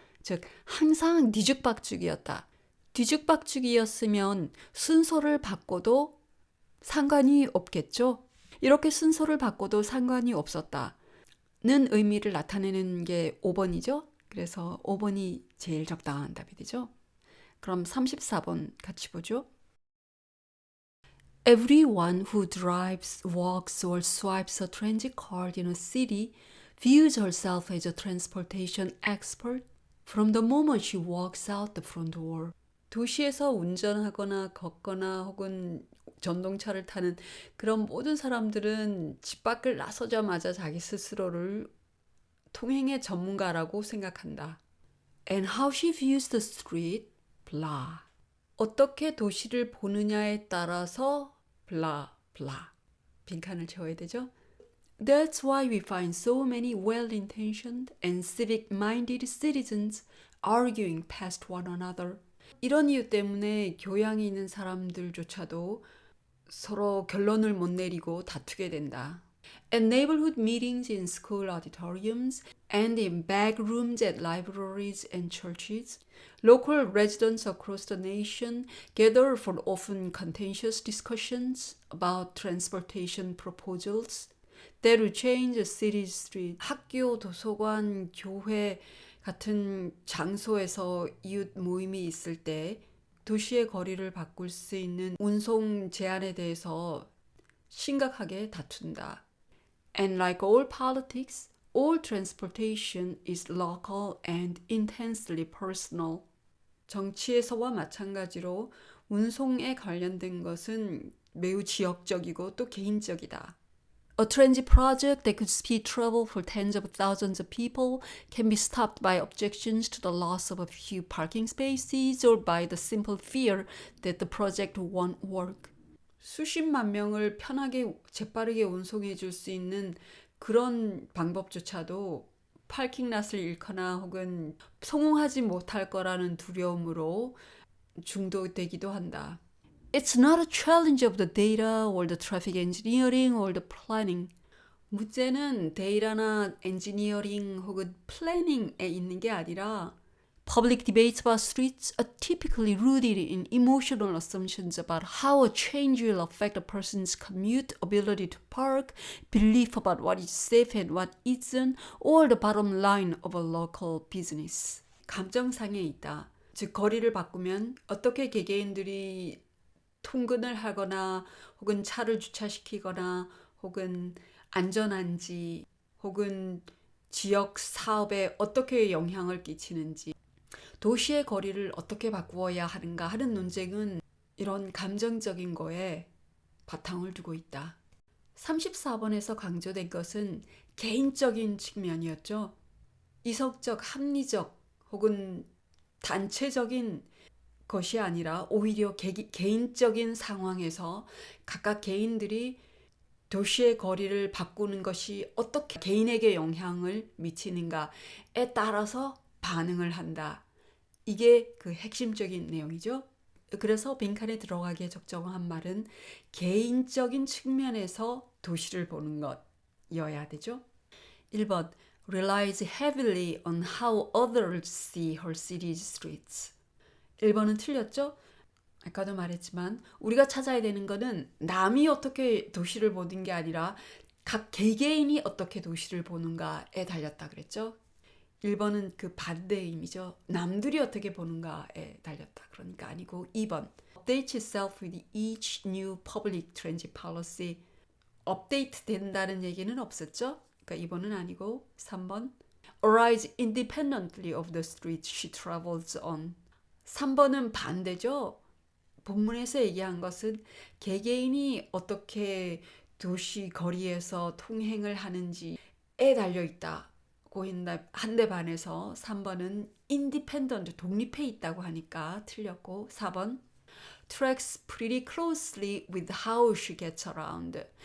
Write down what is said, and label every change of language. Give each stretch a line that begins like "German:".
Korean: 즉 항상 뒤죽박죽이었다. 뒤죽박죽이었으면 순서를 바꿔도 상관이 없겠죠. 이렇게 순서를 바꿔도 상관이 없었다는 의미를 나타내는 게 5번이죠. 그래서 5번이 제일 적당한 답이 되죠. 그럼 34번 같이 보죠.
English: Everyone who drives, walks or swipes a transit card in a city views herself as a transportation expert from the moment she walks out the front door.
Korean: 도시에서 운전하거나 걷거나 혹은 전동차를 타는 그런 모든 사람들은 집 밖을 나서자마자 자기 스스로를 통행의 전문가라고 생각한다.
English: And how she views the street, blah.
Korean: 어떻게 도시를 보느냐에 따라서 blah, blah. 빈칸을 채워야 되죠.
English: That's why we find so many well-intentioned and civic-minded citizens arguing past one another.
Korean: 이런 이유 때문에 교양이 있는 사람들조차도 서로 결론을 못 내리고 다투게 된다.
English: At neighborhood meetings in school auditoriums and in back rooms at libraries and churches, local residents across the nation gather for often contentious discussions about transportation proposals that will change a city's street.
Korean: 학교, 도서관, 교회 같은 장소에서 이웃 모임이 있을 때 도시의 거리를 바꿀 수 있는 운송 제한에 대해서 심각하게 다툰다.
English: And like all politics, all transportation is local and intensely personal.
Korean: 정치에서와 마찬가지로 운송에 관련된 것은 매우 지역적이고 또 개인적이다.
English: A transit project that could speed travel for tens of thousands of people can be stopped by objections to the loss of a few parking spaces or by the simple fear that the project won't work.
Korean: 수십만 명을 편하게 재빠르게 운송해 줄 수 있는 그런 방법조차도 파킹랏을 잃거나 혹은 성공하지 못할 거라는 두려움으로 중도되기도 한다.
English: It's not a challenge of the data or the traffic engineering or the planning.
Korean: 문제는 데이터나 엔지니어링 혹은 플래닝에 있는 게 아니라
English: Public debates about streets are typically rooted in emotional assumptions about how a change will affect a person's commute, ability to park, belief about what is safe and what isn't, or the bottom line of a local business.
Korean: 감정상에 있다. 즉 거리를 바꾸면 어떻게 개개인들이 통근을 하거나 혹은 차를 주차시키거나 혹은 안전한지 혹은 지역 사업에 어떻게 영향을 끼치는지 도시의 거리를 어떻게 바꾸어야 하는가 하는 논쟁은 이런 감정적인 거에 바탕을 두고 있다. 34번에서 강조된 것은 개인적인 측면이었죠. 이성적, 합리적 혹은 단체적인 것이 아니라 오히려 개인적인 상황에서 각각 개인들이 도시의 거리를 바꾸는 것이 어떻게 개인에게 영향을 미치는가에 따라서 반응을 한다. 이게 그 핵심적인 내용이죠. 그래서 빈칸에 들어가기에 적정한 말은 개인적인 측면에서 도시를 보는 것이어야 되죠.
English: 1번 relies heavily on how others see her city's streets.
Korean: 1번은 틀렸죠? 아까도 말했지만 우리가 찾아야 되는 거는 남이 어떻게 도시를 보는 게 아니라 각 개개인이 어떻게 도시를 보는가에 달렸다 그랬죠? 1번은 그 반대의 의미죠. 남들이 어떻게 보는가에 달렸다. 그러니까 아니고
English: 2번 updates itself with each new public transit policy.
Korean: 업데이트 된다는 얘기는 없었죠? 그러니까 2번은 아니고 3번.
English: Arise independently of the street she travels on.
Korean: 3번은 반대죠? 본문에서 얘기한 것은 개개인이 어떻게 도시 거리에서 통행을 하는지에 달려있다고 한데 반해서 3번은 independent, 독립해 있다고 하니까 틀렸고 4번
English: tracks pretty closely with how she gets around.